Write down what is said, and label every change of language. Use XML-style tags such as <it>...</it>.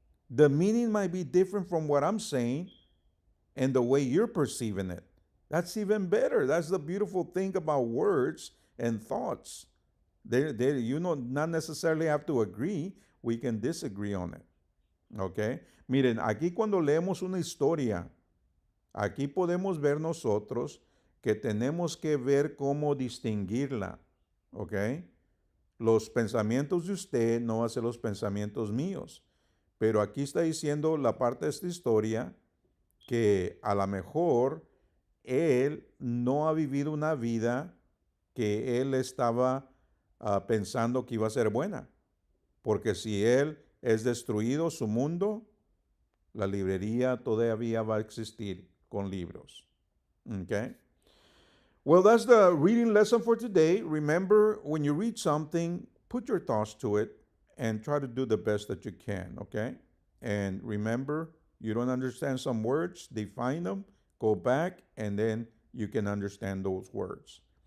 <en>The meaning might be different from what I'm saying, and the way you're perceiving it. That's even better. That's the beautiful thing about words and thoughts. Not necessarily have to agree. We can disagree on it. ¿Ok?</en> <es>Miren, aquí cuando leemos una historia, aquí podemos ver nosotros que tenemos que ver cómo distinguirla. ¿Ok? Los pensamientos de usted no van a ser los pensamientos míos. Pero aquí está diciendo la parte de esta historia que a lo mejor él no ha vivido una vida que él estaba pensando que iba a ser buena. Porque si él es destruido, su mundo, la librería todavía va a existir con libros.</es> <en>Okay? Well, that's the reading lesson for today. Remember, when you read something, put your thoughts to it and try to do the best that you can, okay? And remember, you don't understand some words, define them, go back, and then you can understand those words.</en>